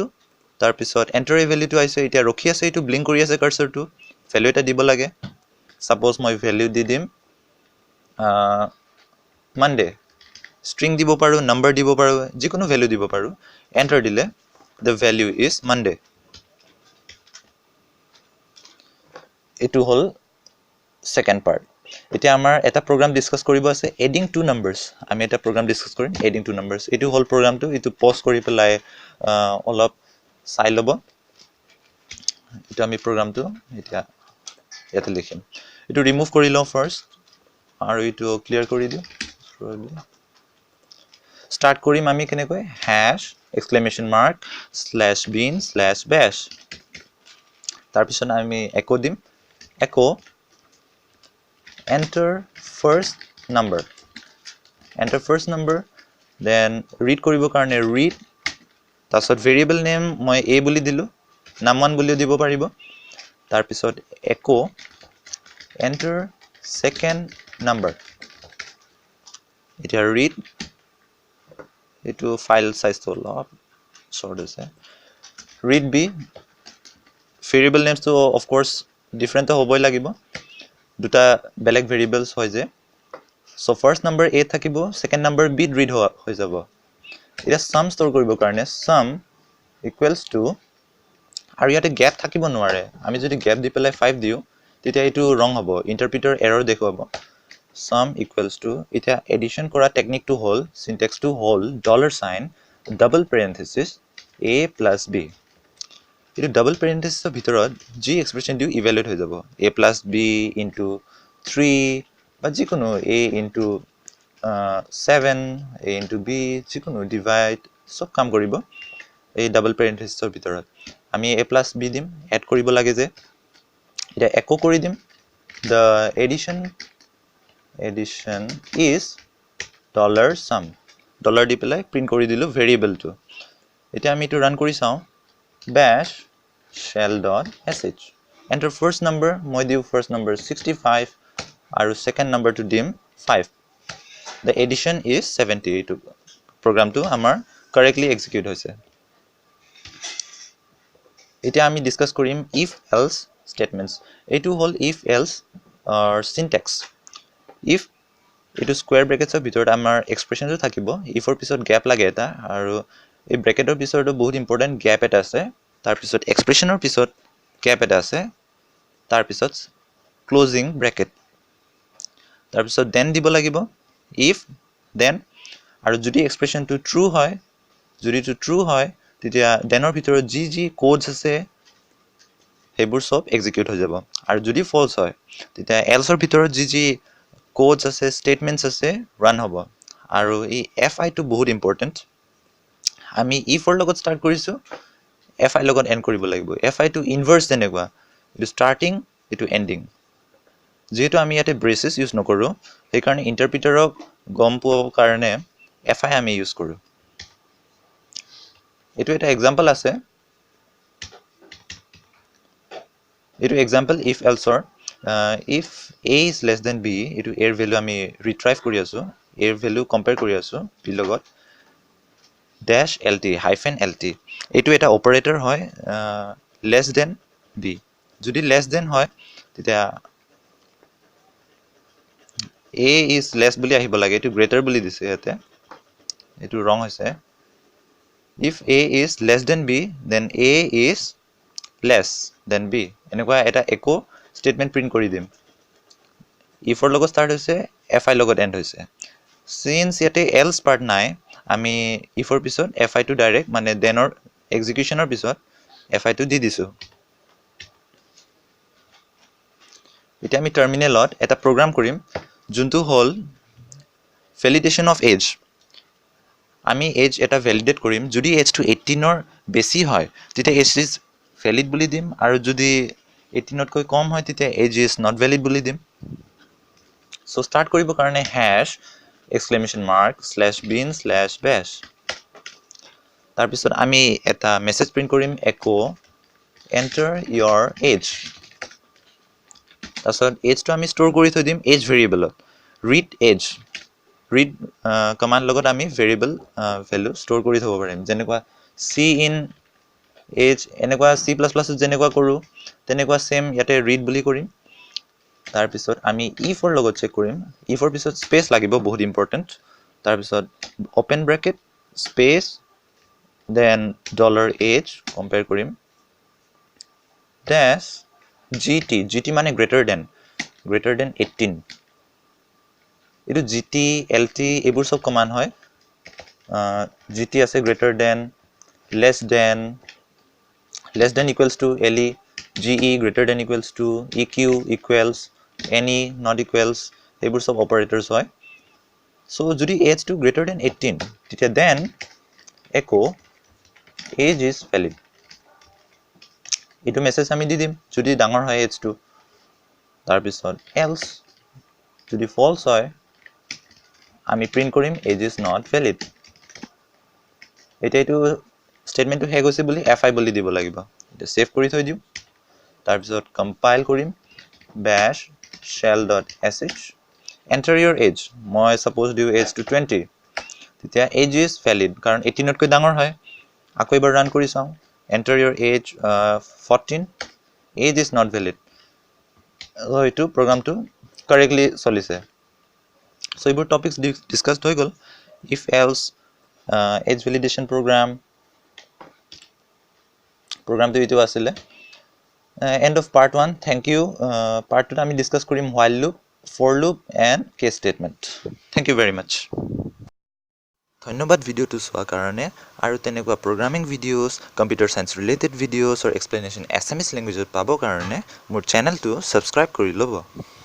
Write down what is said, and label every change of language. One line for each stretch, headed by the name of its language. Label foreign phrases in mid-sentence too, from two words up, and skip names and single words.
Assamese: তাৰ পিছত
English: enter a value
Assamese: টো আহিছে, এতিয়া ৰখি আছে, এটো ব্লিংক কৰি আছে কাৰ্সৰটো, ভ্যালু এটা দিব লাগে। সাপোজ মই ভ্যালু দি দিম মানডে, স্ট্রিং দিব পাৰো, নাম্বার দিব পাৰো, যিকোনো ভ্যালু দিব পাৰো। এন্টার দিলে
English: the value is Monday।
Assamese: এটো হল
English: second part.
Assamese: এতিয়া আমাৰ এটা
English: program discuss
Assamese: কৰিব আছে
English: adding two numbers।
Assamese: আমি এটা
English: program discuss
Assamese: কৰিম
English: adding two numbers।
Assamese: এটো হল প্ৰগ্ৰামটো, এটো পজ কৰি পেলাই অলপ চাই লব। এটা আমি প্ৰগ্ৰামটো এতিয়া ইয়াতে লিখিম এটো ৰিমুভ কৰি লওঁ ফাৰ্ষ্ট আৰু এটো ক্লিয়াৰ কৰি দিওঁ
English: start
Assamese: কৰিম আমি কেনেকৈ
English: hash exclamation mark /bin /bash
Assamese: তাৰ পিছত আমি
English: echo দিম echo enter first number then read
Assamese: কৰিবৰ কাৰণে read তাৰপিছত
English: variable name
Assamese: মই a বুলি দিলো num1 বুলিও দিব পাৰিব তাৰ পিছত
English: echo enter second number
Assamese: এতিয়া read এটো
English: file size
Assamese: তো অলপ short আছে
English: read b variable names
Assamese: তো
English: of course different
Assamese: হ'বই লাগিব দুটা বেলেগ variables হয় যে
English: so first number a
Assamese: থাকিব
English: second number b
Assamese: read হৈ যাব এটা
English: sum store
Assamese: কৰিব কাৰণে
English: sum equals to
Assamese: আৰু ইয়াতে gap থাকিব নোৱাৰে আমি যদি gap দি পেলাই 5 দিও তেতিয়া এটো wrong হ'ব
English: interpreter error
Assamese: দেখুৱাব
English: sum equals to
Assamese: এটা addition কৰা technique to হল syntax to হল
English: $sign double parenthesis a plus b এটো double parenthesis
Assamese: ৰ ভিতৰত যি
English: expression দিও evaluate
Assamese: হৈ যাব
English: a plus b into 3
Assamese: বা যিকোনো
English: a into 7 a into b যিকোনো divide
Assamese: সব কাম কৰিব এই
English: double parenthesis
Assamese: ৰ ভিতৰত আমি
English: a plus b দিম add
Assamese: কৰিব লাগে যে এটা
English: echo
Assamese: কৰি দিম
English: the addition is $sum dollar
Assamese: দি পেলাই প্ৰিন্ট কৰি দিলো ভেৰিয়েবল টো এতিয়া আমি এটো ৰান কৰি চাও
English: bash shell.sh enter first number
Assamese: মই দিও
English: first number 65
Assamese: আৰু
English: second number to dim 5 the addition is 70 to program to
Assamese: আমাৰ correctly execute হৈছে এতিয়া আমি ডিসকাস কৰিম
English: if else statements
Assamese: এটো হল
English: if else syntax if
Assamese: এটো
English: square bracket
Assamese: ভিতৰত আমাৰ এক্সপ্ৰেছনটো থাকিব ইফৰ পিছত গ্যাপ লাগে এটা আৰু এই ব্ৰেকেটৰ পিছৰটো বহুত ইম্পৰ্টেন্ট গ্যাপ এটা আছে তাৰ পিছত এক্সপ্ৰেছনৰ পিছত গ্যাপ এটা আছে তাৰ পিছত
English: closing bracket
Assamese: তাৰ পিছত দেন দিব লাগিব
English: if then
Assamese: আৰু যদি এক্সপ্ৰেছনটো ট্ৰু হয় যদি টু ট্ৰু হয় তেতিয়া দেনৰ ভিতৰত যি কোডস আছে হেবোৰ সব এক্সিকিউট হৈ যাব আৰু যদি ফলস হয় তেতিয়া এলছৰ ভিতৰত যি codes আছে statements আছে run হ'ব আৰু এই fi টো বহুত ইম্পৰ্টেন্ট আমি if ৰ লগত স্টাৰ্ট কৰিছো fi লগত এন্ড কৰিব লাগিব fi টো ইনভাৰ্স তেনেকুৱা ইটো স্টাৰ্টিং ইটো এন্ডিং যেহেতু আমি ইয়াতে
English: braces use
Assamese: নকৰো সেই কাৰণে ইন্টাৰপ্ৰিটাৰক গম পোৱাৰ কাৰণে fi আমি ইউজ কৰো এটো এটা এক্সাম্পল আছে এটো এক্সাম্পল
English: if else or if a is less than b
Assamese: এটো
English: a value
Assamese: আমি retrieve কৰি আছো
English: a value compare
Assamese: কৰি আছো b লগত
English: dash lt hyphen lt
Assamese: এটো এটা operator হয়
English: less than b
Assamese: যদি
English: less than
Assamese: হয় তেতিয়া
English: a is less
Assamese: বুলি আহিব লাগে এটো greater বুলি দিছে ইয়াতে এটো wrong হৈছে
English: if a is less than b then a is less than b
Assamese: এনেকুৱা এটা
English: echo statement print
Assamese: কৰি দিম if ৰ লগত start হৈছে fi লগত end হৈছে since ইয়াতে
English: else part
Assamese: নাই আমি if ৰ পিছত fi টো ডাইৰেক্ট মানে then ৰ execution ৰ পিছত fi টো দি দিছো এতিয়া আমি টাৰ্মিনেলত এটা প্ৰগ্ৰাম কৰিম যোনটো হল
English: validation of age
Assamese: আমি age এটা validate কৰিম যদি age টো 18 ৰ বেছি হয় তেতিয়া
English: age is valid
Assamese: বুলি দিম আৰু যদি 18 তকৈ কম হয় তেতিয়া
English: age is not valid
Assamese: বুলি দিম
English: so start
Assamese: কৰিব কাৰণে
English: hash exclamation mark /bin /bash
Assamese: তাৰ পিছত আমি এটা
English: message print
Assamese: কৰিম
English: echo enter your
Assamese: age তাৰপিছত age টো আমি ষ্টৰ কৰি থৈ দিম age ভেৰিয়েবলত
English: read age read
Assamese: কমান্ড লগত আমি
English: variable value
Assamese: ষ্টৰ কৰি থব পাৰিম যেনেকুৱা
English: c in age
Assamese: এনেকুৱা c++ যেনেকুৱা কৰো তেনেকুৱা সেম ইয়াতে read বুলি কৰিম তাৰ পিছত আমি if ৰ লগত চেক কৰিম if ৰ পিছত স্পেস লাগিব বহুত ইম্পৰ্টেন্ট তাৰ পিছত
English: open bracket space then $age compare
Assamese: কৰিম
English: dash gt মানে greater than 18 এটো gt lt
Assamese: এবোৰ সব কমান্ড হয়
English: gt আছে greater than less than equals to le ge greater than equals to eq equals any, not equals,
Assamese: এইবোৰ সব অপাৰেটৰ্ছ হয় so যদি
English: age to greater than 18
Assamese: তেতিয়া
English: then echo age is valid
Assamese: এইটো মেসেজ আমি দি দিম যদি ডাঙৰ হয়
English: age to
Assamese: তাৰ পিছত else যদি false হয় আমি প্ৰিন্ট কৰিম
English: age is not
Assamese: valid এটা এইটো স্টেটমেন্টটো হে গৈছে বুলি fi বুলি দিব লাগিব এটা সেভ কৰি থৈ দিও তাৰ পিছত কম্পাইল কৰিম
English: bash shell.sh enter your age
Assamese: মই suppose দিও
English: age to 20
Assamese: তেতিয়া
English: age is valid
Assamese: কাৰণ 18 তকৈ ডাঙৰ হয় আকৌ এবাৰ ৰান কৰি চাও
English: enter your age 14 age is not valid
Assamese: so এইটো প্ৰগ্ৰামটো correctly চলিছে so এইবোৰ
English: topics discussed
Assamese: হৈ গল
English: if else age validation program
Assamese: to এইটো আছিল
English: end of part 1 thank you part 2
Assamese: আমি ডিসকাস কৰিম
English: while loop for loop and case statement thank you very much
Assamese: ধন্যবাদ ভিডিওটো চোৱাৰ কাৰণে আৰু তেনেকুৱা
English: programming videos computer science related videos
Assamese: আৰু এক্সপ্লেনেশন
English: Assamese language
Assamese: পাবৰ কাৰণে মোৰ
English: channel subscribe
Assamese: কৰি ল'ব